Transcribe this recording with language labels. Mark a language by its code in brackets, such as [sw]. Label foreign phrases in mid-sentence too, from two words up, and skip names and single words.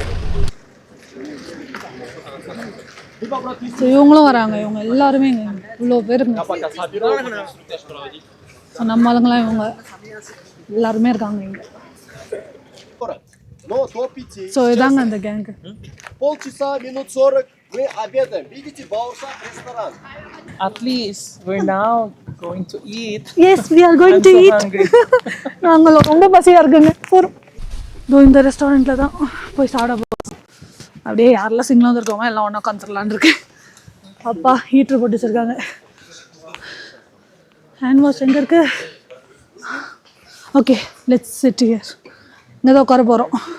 [ta] ஸோ இவங்களும் வராங்க, இவங்க எல்லாருமே இவ்வளோ பேருங்க. ஸோ நம்ம ஆளுங்களாம் இவங்க எல்லாருமே இருக்காங்க இங்கே. ஸோ இதாங்க அந்த கேங்கு. [ru] Полчаса, минут 40, мы обедаем. Видите, Бауршак ресторан. [en] At least we're now going to eat. Yes, we are going I'm to so eat. hungry. [ta] நாங்கள் ரொம்ப பசியாக இருக்குங்க. போகிறோம். இந்த ரெஸ்டாரண்ட்டில் தான் போய் சாப்பிட போகிறோம். அப்படியே யாரெல்லாம் சிங்கிளாக வந்துருக்கோங்க எல்லாம் ஒன்றா உட்காந்துடலான் இருக்கு. அப்பா ஹீட்ரு போட்டு வச்சுருக்காங்க. [en] hand wash [ta] எங்கே இருக்கு? [en] okay, let's sit here. [ta] இங்கே தான் உட்கார போகிறோம்.